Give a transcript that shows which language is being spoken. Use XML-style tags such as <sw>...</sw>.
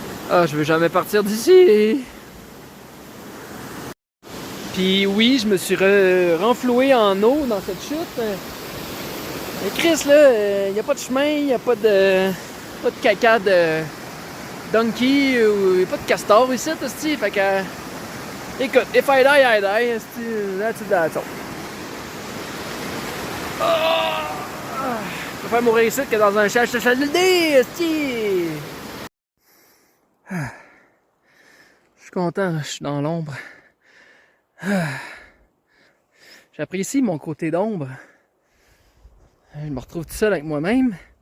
<fr>Ah, je veux jamais partir d'ici. Puis oui, je me suis renfloué en eau dans cette chute. Mais Chris, là, il n'y a pas de chemin, il n'y a pas de caca de donkey, ou il n'y a pas de castor ici, t'sais. Fait que, écoute,</fr> <en>if I die, I die, that's it, that's all.</en> <fr>Je préfère mourir ici que dans un chalet, t'sais. Je suis content, je suis dans l'ombre. J'apprécie mon côté d'ombre. Je me retrouve tout seul avec moi-même.</fr>